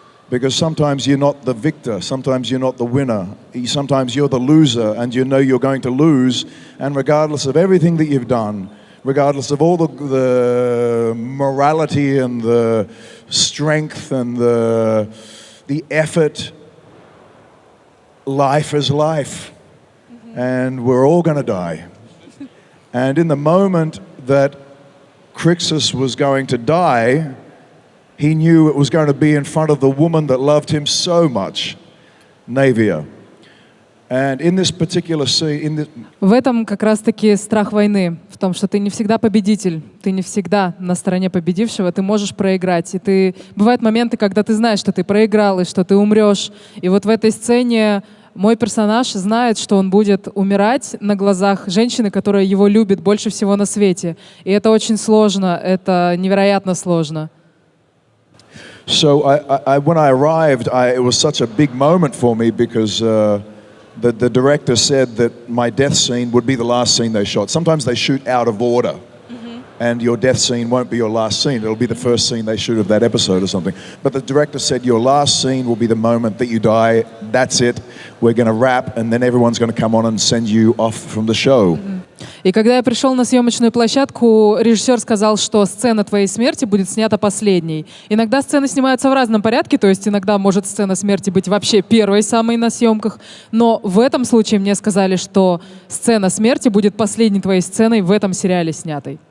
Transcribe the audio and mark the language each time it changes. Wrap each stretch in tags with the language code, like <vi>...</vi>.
<en>Because sometimes you're not the victor, sometimes you're not the winner, sometimes you're the loser and you know you're going to lose, and regardless of everything that you've done, regardless of all the morality and the strength and the effort, life is life, and we're all going to die. And in the moment that Crixus was going to die, he knew it was going to be in front of the woman that loved him so much, Naevia. And in this particular scene,</en> <ru>В этом как раз-таки страх войны, в том, что ты не всегда победитель, ты не всегда на стороне победившего, ты можешь проиграть. И бывают моменты, когда ты знаешь, что ты проиграл и что ты умрешь. И вот в этой сцене мой персонаж знает, что он будет умирать на глазах женщины, которая его любит больше всего на свете. И это очень сложно, это невероятно сложно.</ru> <en>So when I arrived, it was such a big moment for me because the director said that my death scene would be the last scene they shot. Sometimes they shoot out of order, and your death scene won't be your last scene. It'll be the first scene they shoot of that episode or something. But the director said your last scene will be the moment that you die. That's it. We're going to wrap, and then everyone's going to come on and send you off from the show.</en> <ru>И когда я пришел на съемочную площадку, режиссер сказал, что сцена твоей смерти будет снята последней. Иногда сцены снимаются в разном порядке, то есть иногда может сцена смерти быть вообще первой самой на съемках, но в этом случае мне сказали, что сцена смерти будет последней твоей сценой в этом сериале снятой.</ru>